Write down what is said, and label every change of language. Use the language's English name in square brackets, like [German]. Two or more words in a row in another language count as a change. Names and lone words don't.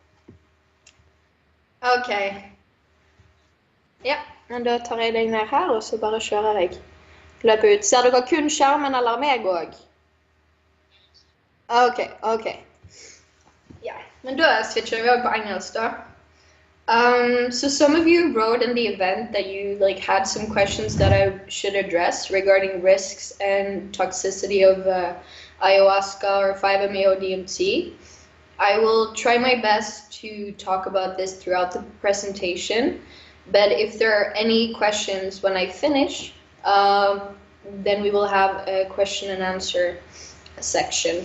[Norwegian] Ok. Ja, men da tar jeg deg ned her, og så bare kjører jeg løpet ut. Ser dere kun skjermen eller meg også? Ok. Ja, men da switcher vi over på engelsk da. [English] So some of you wrote in the event that you had some questions that I should address regarding risks and toxicity of Ayahuasca or 5-MeO DMT. I will try my best to talk about this throughout the presentation, but if there are any questions when I finish, then we will have a question and answer section.